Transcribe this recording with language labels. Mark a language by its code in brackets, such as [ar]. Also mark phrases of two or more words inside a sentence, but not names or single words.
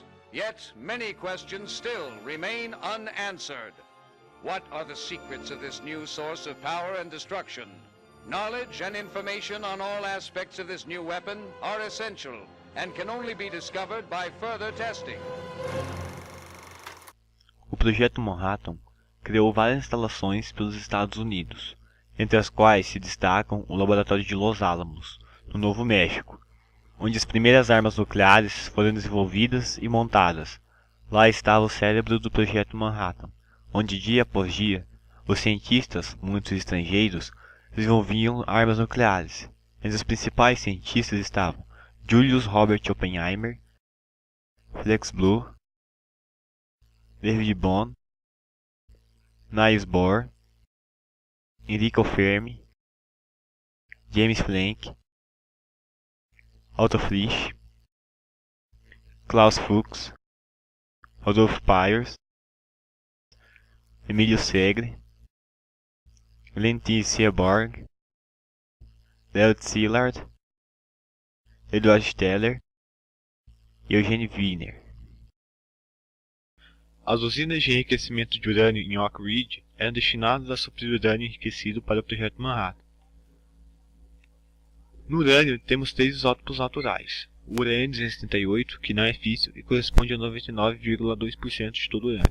[en] Yet many questions still remain unanswered. What are the secrets of this new source of power and destruction? Knowledge and information on all aspects of this new weapon are essential and can only be discovered by further testing. [pt] O projeto Manhattan criou várias instalações pelos Estados Unidos, entre as quais se destacam o Laboratório de Los Alamos, no Novo México, onde as primeiras armas nucleares foram desenvolvidas e montadas. Lá estava o cérebro do projeto Manhattan, onde dia após dia os cientistas, muitos estrangeiros, desenvolviam armas nucleares. Entre os principais cientistas estavam Julius Robert Oppenheimer, Felix Bloch, David Bohm, Niels Bohr, Enrico Fermi, James Planck, Otto Frisch, Klaus Fuchs, Rudolf Peierls, Emilio Segre, Valentin Seaborg, Leonard Szilard, Eduard Steller e Eugene Wiener. As usinas de enriquecimento de urânio em Oak Ridge eram destinadas a suprir urânio enriquecido para o projeto Manhattan. No urânio temos 3 isótopos naturais: o urânio 238, que não é físsil e corresponde a 99,2% de todo o urânio.